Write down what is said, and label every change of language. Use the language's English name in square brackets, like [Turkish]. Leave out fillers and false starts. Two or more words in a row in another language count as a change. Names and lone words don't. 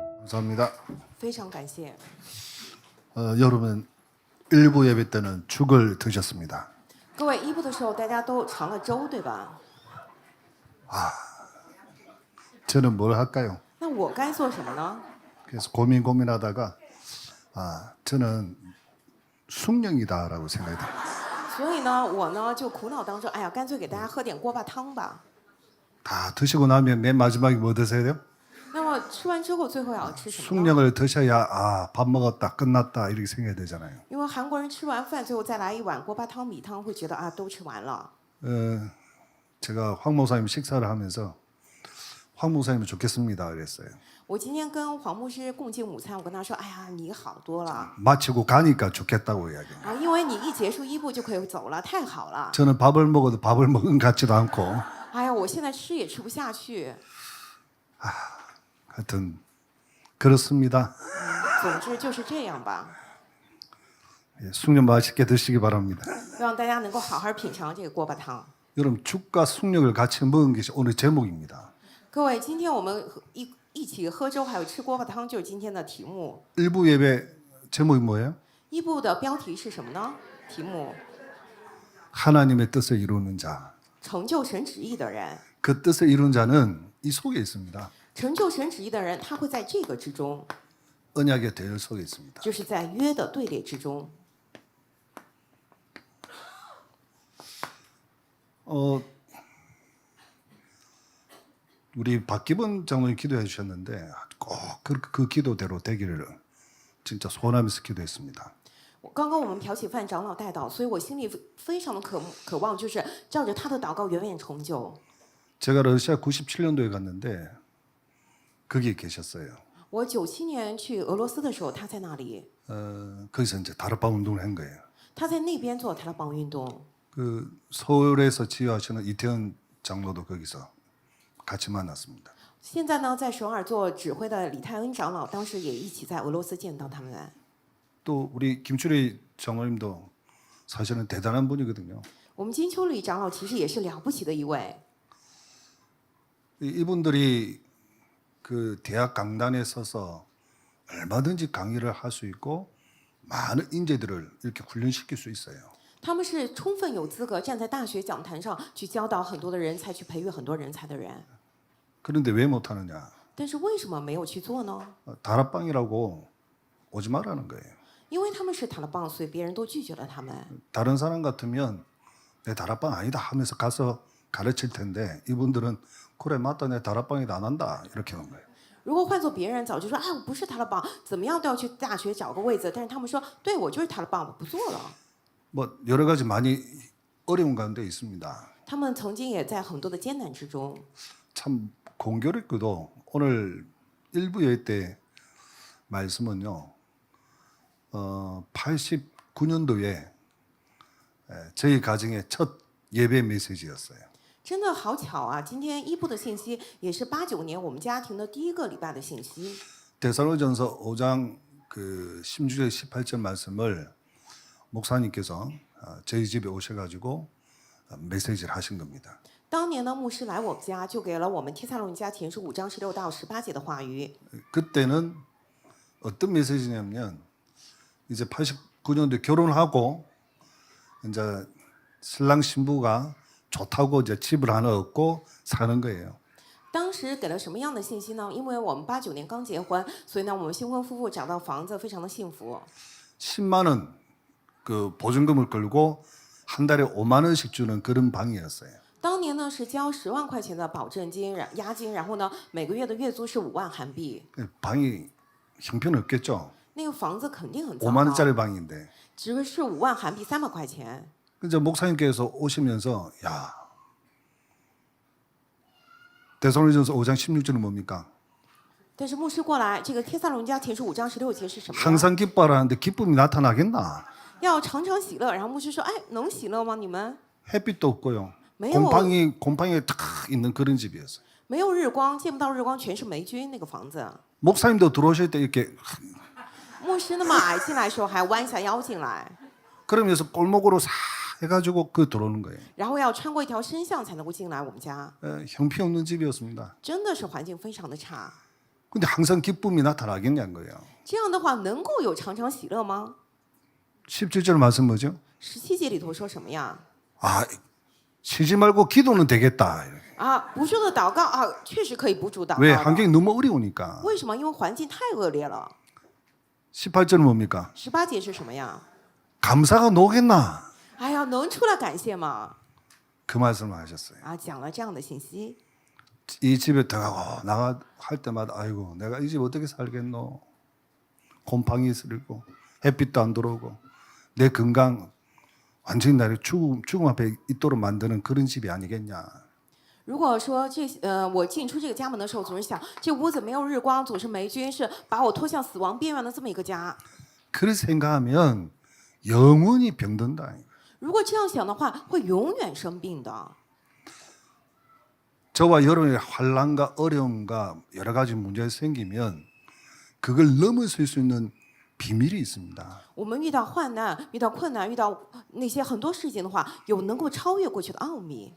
[Korean] 감사합니다. [Chinese] 非常感谢。 [Korean] 여러분 일부 예배 때는 죽을 드셨습니다. [Chinese] 各位一部的时候，大家都尝了粥，对吧？ [Korean] 저는 뭘 할까요? [Chinese] 那我该做什么呢？ [Korean] 그래서 고민하다가 저는 숭령이다라고 생각이 들어요. [Chinese] 所以呢，我呢就苦恼当中，哎呀，干脆给大家喝点锅巴汤吧。 [Korean] 다 드시고 나면 맨 마지막에 뭐 드세요 돼요? [Chinese] 那么吃完之后，最后要吃什么呢？ [Korean] 숭령을 드셔야 밥 먹었다 끝났다 이렇게 생각이 되잖아요. [Chinese] 因为韩国人吃完饭，最后再来一碗锅巴汤、米汤，会觉得啊，都吃完了。 [Korean] 제가 황 목사님 식사를 하면서 황 목사님이 좋겠습니다 그랬어요. [Chinese] 我今天跟黄牧师共进午餐，我跟他说，哎呀，你好多了 [Korean] 마치고 가니까 좋겠다고 이야기해요. [Chinese] 啊，因为你一结束一部就可以走了，太好了。 [Korean] 저는 밥을 먹어도 밥을 먹은 것 같지도 않고 [Chinese] 哎呀，我现在吃也吃不下去。 [Korean] 하여튼 그렇습니다. [Chinese] 总之就是这样吧， [Korean] 숭령 맛있게 드시기 바랍니다. [Chinese] 希望大家能够好好品尝这个锅巴汤。 [Korean] 여러분 죽과 숭령을 같이 먹은 것이 오늘 제목입니다. [Chinese] 各位，今天我们一起喝粥，还有吃锅巴汤，就是今天的题目。 [Korean] 일부 예배 제목이 뭐예요? [Chinese] 一部的标题是什么呢？题目 [Korean] 하나님의 뜻을 이루는 자. [Chinese] 成就神旨意的人， [Korean] 그 뜻을 이루는 자는 이 속에 있습니다. [Chinese] 成就神旨意的人，他会在这个之中， [Korean] 언약의 대열 속에 있습니다. [Chinese] 就是在约的队列之中。 [Korean] 우리 박기본 장로님 기도해 주셨는데 꼭 그 기도대로 되기를 진짜 소원하면서 기도했습니다. [Chinese] 刚刚我们朴启范长老带祷，所以我心里非常的渴望，就是照着他的祷告远远成就。 [Korean] 제가 러시아 97년도에 갔는데 거기 계셨어요. [Chinese] 我97年去俄罗斯的时候，他在那里， [Korean] 거기서 이제 다락방 운동을 한 거예요. [Chinese] 他在那边做塔拉邦运动。 [Korean] 그 서울에서 지휘하시는 이태원 장로도 거기서 같이 만났습니다. [Chinese] 现在呢，在首尔做指挥的李泰恩长老，当时也一起在俄罗斯见到他们。 [Korean] 또 우리 김추리 장로님도 사실은 대단한 분이거든요. [Chinese] 我们金秋里长老其实也是了不起的一位， [Korean] 이분들이 그 대학 강단에 서서 얼마든지 강의를 할 수 있고 많은 인재들을 이렇게 훈련시킬 수 있어요. [Chinese] 他们是充分有资格站在大学讲坛上去教导很多的人才，去培育很多人才的人。 [Korean] 그런데 왜 못하느냐? [Chinese] 但是为什么没有去做呢？ [Korean] 다락방이라고 오지 말라는 거예요. [Chinese] 因为他们是塔拉邦，所以别人都拒绝了他们。 [Korean] 다른 사람 같으면 내 다락방 아니다 하면서 가서 가르칠 텐데 이분들은 그래 맞다 내 다락방이다 안 한다 이렇게 하는 거예요. [Chinese] 如果换做别人，早就说哎，我不是塔拉邦，怎么样都要去大学找个位子。但是他们说，对我就是塔拉邦，我不做了。 [Korean] 뭐 여러 가지 많이 어려운 가운데 있습니다. [Chinese] 他们曾经也在很多的艰难之中。 [Korean] 참 공교롭게도 오늘 일부 예배 때 말씀은요. 89년도에 저희 가정의 첫 예배 메시지였어요. [Chinese] 真的好巧啊！今天一部的信息也是89年我们家庭的第一个礼拜的信息。 [Korean] 데살로니가전서 5장 그 16절 18절 말씀을 목사님께서 저희 집에 오셔가지고 메시지를 하신 겁니다. [Chinese] 当年呢，牧师来我们家，就给了我们帖撒罗尼迦前书5章16到18节的话语。 [Korean] 그때는 어떤 메시지냐면 이제 89년도에 결혼하고 이제 신랑 신부가 좋다고 이제 집을 하나 얻고 사는 거예요. [Chinese] 当时给了什么样的信息呢？因为我们89年刚结婚，所以呢，我们新婚夫妇找到房子，非常的幸福。 [Korean] 10만 원 그 보증금을 걸고 한 달에 5만 원씩 주는 그런 방이었어요. [Chinese] 当年呢是交10万块钱的保证金、押金，然后呢每个月的月租是5万韩币。 [Korean] 방이 형편없겠죠. [Chinese] 那个房子肯定很糟 [Korean] 5만 [Chinese] 糕， [Korean] 원짜리 방인데. [Chinese] 只是5万韩币300块钱。 [Korean] 이제 목사님께서 오시면서 야 데살로니가전서 5장 16절은 뭡니까? [Chinese] 但是牧师过来，这个帖撒罗尼迦前书5章16节是什么呢？ [Korean] 항상 기뻐하라는데 기쁨이 나타나겠나? [Chinese] 要常常喜乐。然后牧师说：“哎，能喜乐吗？你们 [Korean] 햇빛도 없고요. [Chinese] 没有 [Korean] 곰팡이에 탁 있는 그런 집이었어요. [Chinese] 没有日光，见不到日光，全是霉菌。那个房子， [Korean] 목사님도 들어오실 때 이렇게 [Chinese] 牧师那么矮进来的时候还弯下腰进来， [Korean] 그러면서 골목으로 싹 해가지고 그 들어오는 거예요. [Chinese] 然后要穿过一条深巷才能够进来我们家， [Korean] 형편없는 집이었습니다. [Chinese] 真的是环境非常的差。 [Korean] 근데 항상 기쁨이 나타나겠냐는 거예요. [Chinese] 这样的话能够有常常喜乐吗？ [Korean] 17절 말씀 뭐죠? [Chinese] 17 节里头说什么呀？ [Korean] 아, 쉬지 말고 기도는 되겠다. [Chinese] 啊，不住的祷告啊，确实可以不住祷 [Korean] 왜 [Chinese] 告的。 [Korean] 환경이 너무 어려우니까. [Chinese] 为什么？因为环境太恶劣了。 [Korean] 18절은 뭡니까? [Chinese] 18 节是什么呀？ [Korean] 감사가 노겠나? [Chinese] 哎呀，能出来感谢吗？ [Korean] 그 말씀을 하셨어요. [Chinese] 啊，讲了这样的信息。 [Korean] 이 집에 들어가고 나가 할 때마다 아이고 내가 이 집 어떻게 살겠노? 곰팡이 슬고 햇빛도 안 들어오고 내 건강 완전히 나를 죽음 앞에 있도록 만드는 그런 집이 아니겠냐. [Chinese] 如果说我进出这个家门的时候，总是想这屋子没有日光，总是霉菌，是把我拖向死亡边缘的这么一个家。 [Korean] 그렇게 생각하면 영원히 병든다. [Chinese] 如果这样想的话，会永远生病的。 [Korean] 저와 여러분의 환난과 어려움과 여러 가지 문제가 생기면 그걸 넘어설 수 있는 비밀이 있습니다. [Chinese] 我们遇到患难、遇到困难、遇到那些很多事情的话，有能够超越过去的奥秘。